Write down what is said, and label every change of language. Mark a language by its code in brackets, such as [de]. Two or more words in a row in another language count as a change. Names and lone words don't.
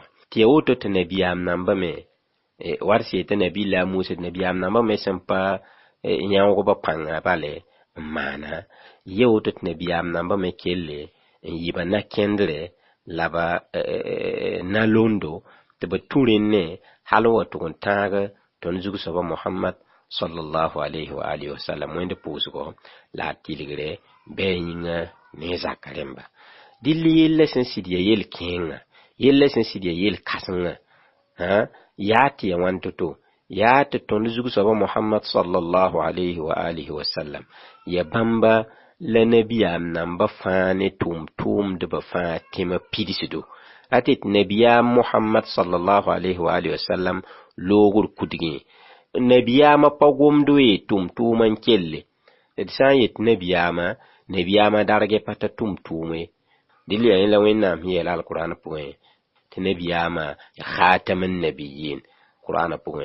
[mos] tɩ ya woto tɩ nabiyaam nambame war tɩ nabiila a Musa tɩ nabiyaam nambame sẽn pa yãoogba pãnga bale n maana, ya woto tɩ nabiyaam nambame kelle n yɩba nakẽndre la ba na londo tɩ b tũ rẽnne hal n wa tʋg n tãag tõnd zug-soaba Muhammad [ar] صلى الله عليه وعلى آله وسلم [mos] wẽnd pʋʋsgo la a tɩlgre bɩ a yĩnga ne zaka rẽmba. dɩll yella sẽn sɩd ya yel-kẽengã, yella sẽn sɩd ya yel-kãsengã yaa tɩ ya wãn to-to, yaa tɩ tõnd zug-soaba Muhammad [ar] صلى الله عليه وعلى آله وسلم [mos] ya bãmba la nabiyaam namba fãa ne tʋʋm-tʋʋmdbã fãa tẽma pidsdo. a tɩ nabiyaam Muhammad [ar] صلى الله عليه وعلى آله وسلم [mos] loogr kudgẽ nabiyaamã pa gomd wee tʋʋm-tʋʋmã n kelle. d sã n yet nabiyaamã dargɛ pa ta tʋʋm-tʋʋme. dɩl ya yẽla wẽnnaam sẽn yeela alqur'an pʋgẽ tɩ nabiyaamã [ar] خاتم النبيين [mos] qur'ana pʋgẽ.